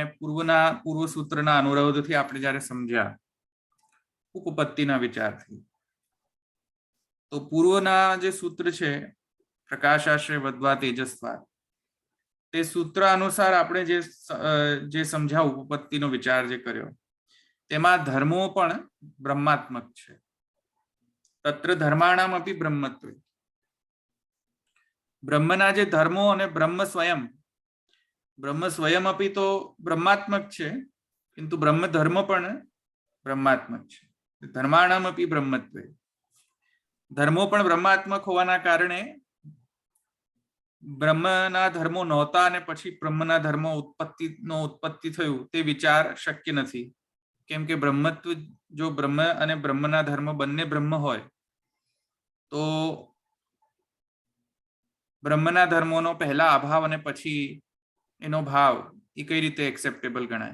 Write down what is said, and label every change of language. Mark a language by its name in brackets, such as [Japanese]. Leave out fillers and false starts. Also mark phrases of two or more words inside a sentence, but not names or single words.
[Gujarati] પૂર્વ સૂત્રના અનુરોધથી આપણે જ્યારે સમજ્યા ઉપપત્તિના વિચારથી તો પૂર્વના જે સૂત્ર છે [Sanskrit] પ્રકાશાશ્રય વદ્વા તેજસ્વા [Gujarati] તે સૂત્ર અનુસાર આપણે જે સમજ્યા ઉપપત્તિનો વિચાર જે કર્યો તેમાં ધર્મો પણ બ્રહ્માત્મક છે। [Sanskrit] તત્ર ધર્માણામપી બ્રહ્મત્વે [Gujarati] બ્રહ્મના જે ધર્મો અને બ્રહ્મ સ્વયં અપિ તો બ્રહ્માત્મક છે કિંતુ બ્રહ્મ ધર્મ પણ બ્રહ્માત્મક છે। [Sanskrit] ધર્માણામપી બ્રહ્મત્વે [Gujarati] ધર્મો પણ બ્રહ્માત્મક હોવાના કારણે બ્રહ્મના ધર્મો નહોતા અને પછી બ્રહ્મના ધર્મો ઉત્પત્તિ થયું તે વિચાર શક્ય નથી કેમ કે બ્રહ્મત્વ જો બ્રહ્મ અને બ્રહ્મના ધર્મ બંને બ્રહ્મ હોય તો બ્રહ્મના ધર્મોનો પહેલા અભાવ અને પછી એનો ભાવ એ કઈ રીતે એક્સેપ્ટેબલ ગણાય।